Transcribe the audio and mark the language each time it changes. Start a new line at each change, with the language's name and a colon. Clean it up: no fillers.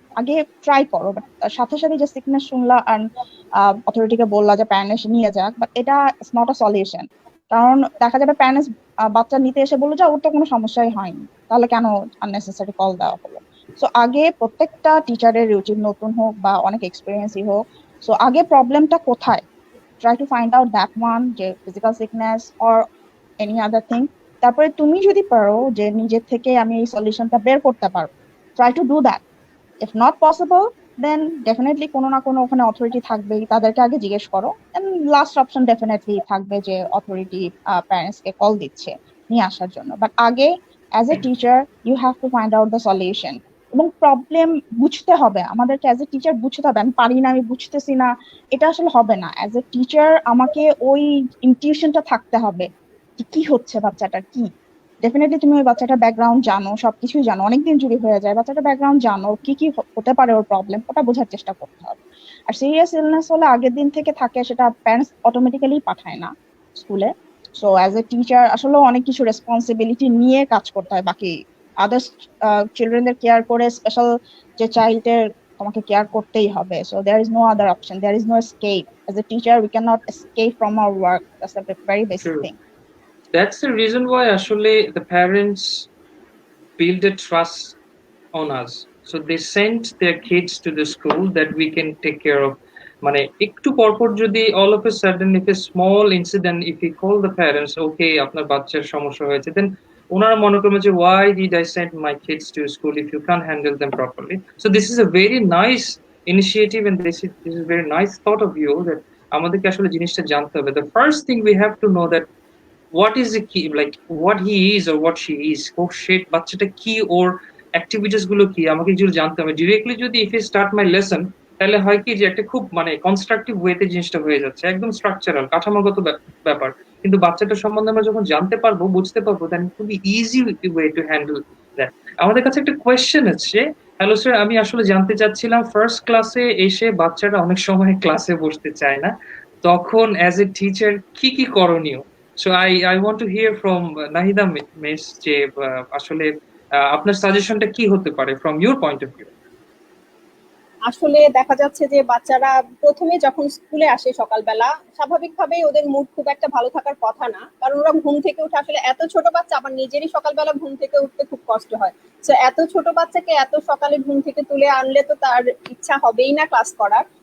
Bangla: আগে ট্রাই করো, বাট সাথে সাথে যে সিকনেস শুনলা আর অথরিটিকে বললা যে প্যারেন্টস নিয়ে যাক, বাট এটা
English: It's not a solution.
Bangla: কারণ দেখা যাবে প্যারেন্টস বাচ্চা নিতে এসে বললো যে ওর তো কোনো সমস্যাই হয়নি, তাহলে কেন আননেসেসারি কল দেওয়া হলো। সো আগে প্রত্যেকটা টিচারের উচিত, নতুন হোক বা অনেক এক্সপিরিয়েন্সই হোক, সো আগে প্রবলেমটা কোথায়,
English: try to find out that one, যে physical sickness or any other thing.
Bangla: তারপরে তুমি যদি পারো যে নিজের থেকে আমি এই সলিউশনটা বের করতে পারবো,
English: try to do that. If not possible, then definitely
Bangla: কোনো না কোনো ওখানে অথরিটি থাকবেই, তাদেরকে আগে জিজ্ঞেস করো।
English: and last option definitely
Bangla: থাকবে যে অথরিটি প্যারেন্টস কে কল দিচ্ছে নিয়ে আসার জন্য,
English: But আগে as a teacher you have to find out the solution.
Bangla: এবং প্রবলেম বুঝতে হবে, আমাদেরকে অ্যাজ এ টিচার বুঝতে হবে, আমি পারি না, আমি বুঝতেছি না, এটা আসলে হবে না। অ্যাজ এ টিচার আমাকে ওই ইনটিউশনটা থাকতে হবে যে কি হচ্ছে বাচ্চাটার, কি ডেফিনেটলি তুমি ওই বাচ্চাটার ব্যাকগ্রাউন্ড জানো, সবকিছুই জানো, অনেকদিন জুড়ে হয়ে যায়, বাচ্চাটার ব্যাকগ্রাউন্ড জানো, কি কি হতে পারে ওর প্রবলেম, ওটা বোঝার চেষ্টা করতে হবে। আর সিরিয়াস ইলনেস হলে আগের দিন থেকে থাকে, সেটা প্যারেন্টস অটোমেটিক্যালি পাঠায় না স্কুলে। সো অ্যাজ এ টিচার আসলে অনেক কিছু রেসপন্সিবিলিটি নিয়ে কাজ করতে হয়, বাকি আদার্স চিলড্রেনদের কেয়ার করে স্পেশাল যে চাইল্ডের তোমাকে কেয়ার করতেই হবে।
English: So there is no other option, there is no escape. As a teacher we can not escape from our work, that's a very basic True. Thing. That's the reason why actually the parents build a trust on us. So they send their kids to the school that we can take care of.
Bangla: মানে একটু পরপর যদি
English: all of a sudden if a small incident, if we call the parents, okay
Bangla: আপনার বাচ্চার সমস্যা হয়েছে,
English: then
Bangla: ওনারা মনে করবে যে
English: why did I send my kids to school if you can't handle them properly. So this is a very nice initiative and this is very nice thought of you that
Bangla: আমাদেরকে আসলে জিনিসটা জানতে হবে.
English: The first thing we have to know that what is the key, like what he is or what she is. Oh shit,
Bangla: বাচ্চাটা কি, ওর activities গুলো কি আমাকে যদি জানতে হবে ডিরেক্টলি। যদি
English: if you start my lesson,
Bangla: তাহলে হয় কি যে একটা খুব মানে কনস্ট্রাকটিভ ওয়েতে জিনিসটা হয়ে যাচ্ছে, একদম স্ট্রাকচারাল কাঠামোগত ব্যাপার। কিন্তু বাচ্চাটার সম্বন্ধে আমরা যখন জানতে পারবো, বুঝতে পারবো, দেন খুবই
English: Easy way to handle that.
Bangla: আমাদের কাছে একটা কোয়েশ্চেন আছে। হ্যালো স্যার, আমি আসলে জানতে চাচ্ছিলাম ফার্স্ট ক্লাসে এসে বাচ্চারা অনেক সময় ক্লাসে বসতে চায় না, তখন অ্যাজ এ টিচার কি কি করণীয়?
English: So I want to hear from Nahida Miss
Bangla: যে আসলে আপনার সাজেশনটা কি হতে পারে
English: from your point of view?
Bangla: আসলে দেখা যাচ্ছে যে বাচ্চারা প্রথমে যখন স্কুলে আসে সকালবেলা, স্বাভাবিকভাবেই ওদের মুড খুব একটা ভালো থাকার কথা না, কারণ ওরা ঘুম থেকে উঠে, আসলে এত ছোট বাচ্চা, আমার নিজেরই সকালবেলা ঘুম থেকে উঠতে খুব কষ্ট হয়। তো এত ছোট বাচ্চাকে এত সকালে ঘুম থেকে তুলে আনলে তো তার ইচ্ছা হবেই না ক্লাস করার।